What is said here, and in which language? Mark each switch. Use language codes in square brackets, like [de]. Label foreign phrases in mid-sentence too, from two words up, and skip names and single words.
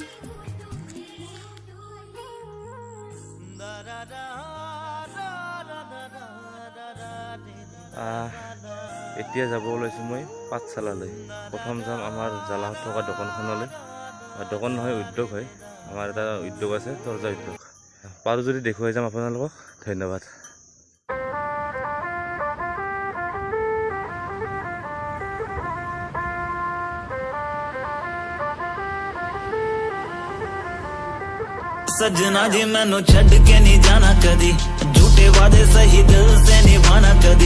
[as] এতিয়া যাব ওলাইছোঁ মই পাঠশালালৈ। প্ৰথম যাম আমাৰ জালাহত থকা দোকানখনলৈ। দোকান নহয়, উদ্যোগ হয়, আমাৰ এটা উদ্যোগ আছে, তৰ্জা উদ্যোগ। পাৰোঁ যদি দেখুৱাই যাম আপোনালোকক। ধন্যবাদ। [pa] ਸਜਣਾ ਜੀ ਮੈਨੂੰ ਛੱਡ ਕੇ ਨਹੀਂ ਜਾਣਾ ਕਦੀ, ਝੂਠੇ ਵਾਦੇ ਸਹੀ ਦਿਲ ਸੇ ਨਿਭਾਣਾ ਕਦੀ,